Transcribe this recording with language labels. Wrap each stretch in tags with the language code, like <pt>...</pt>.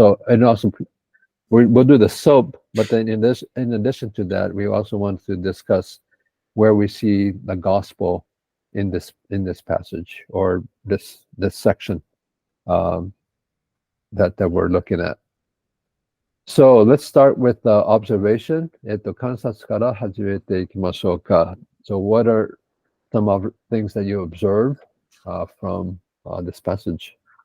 <en>So, and also, we'll do the SOAP, but then in addition to that, we also want to discuss where we see the gospel in this passage or this section that we're looking at. So let's start with the observation.</en> <ja>観察から始めていきましょうか。</ja> <en>So what are some of the things that you observe from this passage?</en>